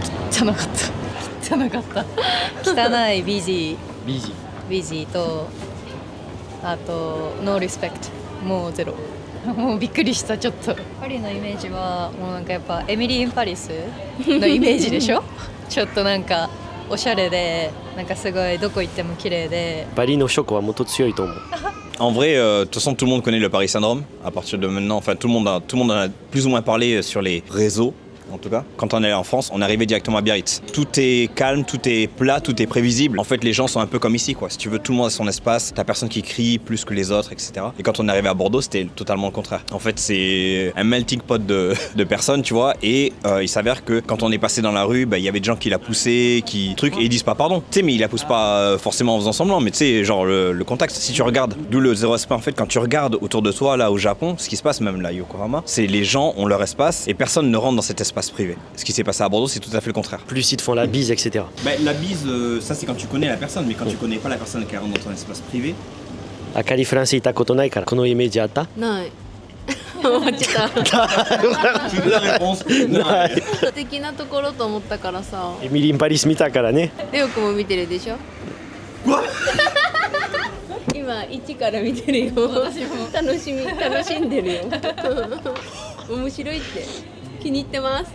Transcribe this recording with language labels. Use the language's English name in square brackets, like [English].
[Japanese] 汚かった汚かった汚いビジーとあとノーリスペクトもうゼロもうびっくりしたちょっとパリのイメージはもうなんかやっぱエミリー・イン・パリスのイメージでしょちょっとなんかおしゃれでなんかすごいどこ行っても綺麗でパリのショックはもっと強いと思う。 [French] En vrai, de toute façon, tout le monde connaît le Paris Syndrome. À partir de maintenant, enfin, tout le monde en a plus ou moins parlé sur les réseaux. En tout cas, quand on est en France, on arrivait directement à Biarritz. Tout est calme, tout est plat, tout est prévisible. En fait, les gens sont un peu comme ici, quoi. Si tu veux, tout le monde a son espace. T'as personne qui crie plus que les autres, etc. Et quand on est arrivé à Bordeaux, c'était totalement le contraire. En fait, c'est un melting pot de personnes, tu vois. Et il s'avère que quand on est passé dans la rue, il y avait des gens qui la poussaient, et ils disent pas pardon. Tu sais, mais ils la poussent pas forcément en faisant semblant. Mais tu sais, genre le contact. Si tu regardes, d'où le zéro respect. En fait, quand tu regardes autour de toi, là au Japon, ce qui se passe même là, Yokohama, c'est les gens ont leur espace et personne ne rentre dans cet espace privé. Ce qui s'est passé à Bordeaux, c'est tout à fait le contraire. Plus ils te font la bise, etc. La bise, ça c'est quand tu connais la personne, mais quand tu connais pas la personne qui rentre dans ton espace privé. [Japanese] あかりフランスいたことないからこのイメージあった？ない思っちゃった [French] Tu veux la réponse? [Japanese] 素敵なところと思ったからさエミリン・パリス見たからね。レオくんも見てるでしょ今一から見てるよ楽しんでるよ面白いって気に入ってます